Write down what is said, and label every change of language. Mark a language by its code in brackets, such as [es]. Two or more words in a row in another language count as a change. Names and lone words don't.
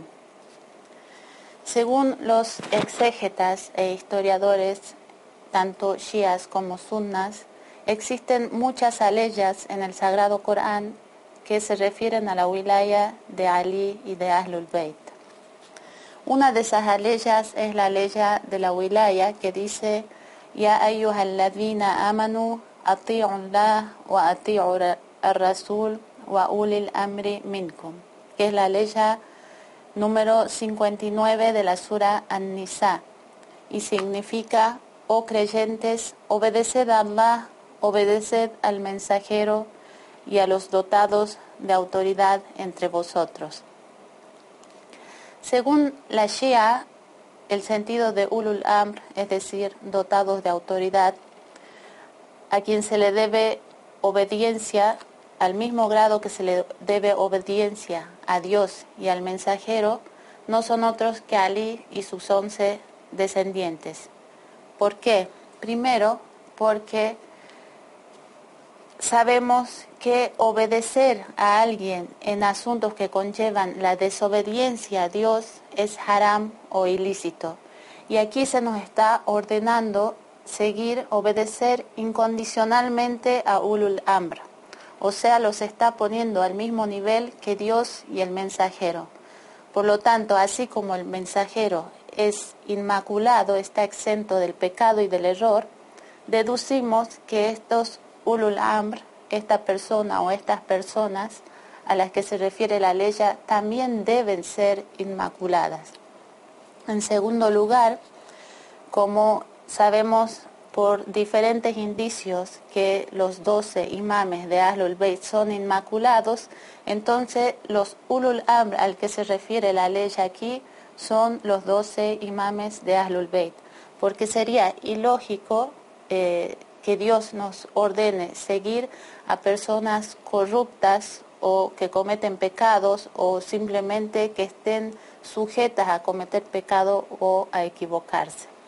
[es] Según los exégetas e historiadores, tanto shias como sunnas, existen muchas aleyas en el Sagrado Corán que se refieren a la wilaya de Ali y de Ahlul Bayt. Una de esas aleyas es la aleya de la wilaya que dice: [ar] يا أيها الذين آمنوا أطيعوا الله وأطيعوا الرسول وأولي الأمر منكم, [es] que es la aleya número 59 de la sura An-Nisa, y significa: oh creyentes, obedeced a Allah, obedeced al mensajero y a los dotados de autoridad entre vosotros. Según la Shia, el sentido de [ar] أولو الأمر, [es] es decir, dotados de autoridad, a quien se le debe obediencia al mismo grado que se le debe obediencia a Dios y al mensajero, no son otros que Ali y sus 11 descendientes. ¿Por qué? Primero, porque sabemos que obedecer a alguien en asuntos que conllevan la desobediencia a Dios es haram o ilícito. Y aquí se nos está ordenando obedecer incondicionalmente a [ar] أولو الأمر. [es] O sea, los está poniendo al mismo nivel que Dios y el mensajero. Por lo tanto, así como el mensajero es inmaculado, está exento del pecado y del error, deducimos que estos [ar] أولو الأمر, [es] esta persona o estas personas a las que se refiere la ley, también deben ser inmaculadas. En segundo lugar, como sabemos por diferentes indicios que los 12 imames de Ahlul Bayt son inmaculados, entonces los [ar] أولو الأمر [es] al que se refiere la ley aquí son los 12 imames de Ahlul Bayt, porque sería ilógico que Dios nos ordene seguir a personas corruptas o que cometen pecados o simplemente que estén sujetas a cometer pecado o a equivocarse.